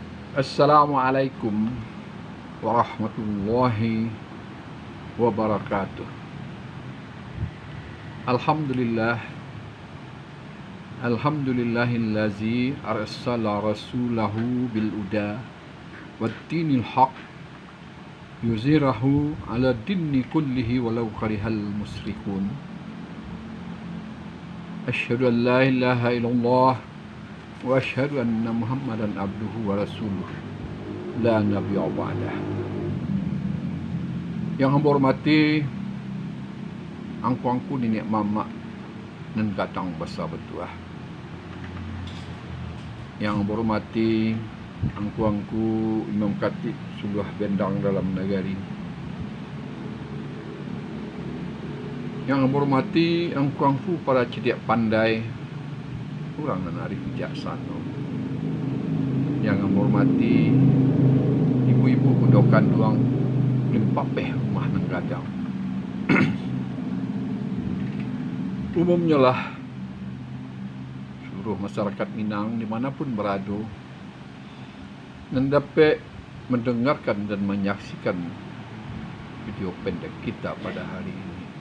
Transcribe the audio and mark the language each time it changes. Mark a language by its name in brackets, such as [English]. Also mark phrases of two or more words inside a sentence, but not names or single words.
[Arabic] السلام عليكم ورحمة الله وبركاته. Alhamdulillah, الحمد لله الذي أرسل رسوله بالهدى ودين الحق يظهره على الدين كله ولو كره المشركون. أشهد أن لا إله إلا الله وأشهد أن محمدا عبده ورسوله لا نبي بعده. [Indonesian] Yang hamba hormati angku-angku nenek mama dan katang besar bertuah. Yang hamba hormati angku-angku imam khatib suluh bendang dalam negeri. Yang hamba hormati angku-angku para cerdik pandai, kurang dan arif bijaksana. Yang menghormati ibu-ibu kudokan duang [Minangkabau] limpapeh rumah nang gadang. [Indonesian] Umumnya lah seluruh masyarakat Minang dimanapun berada dan dapat mendengarkan dan menyaksikan video pendek kita pada hari ini.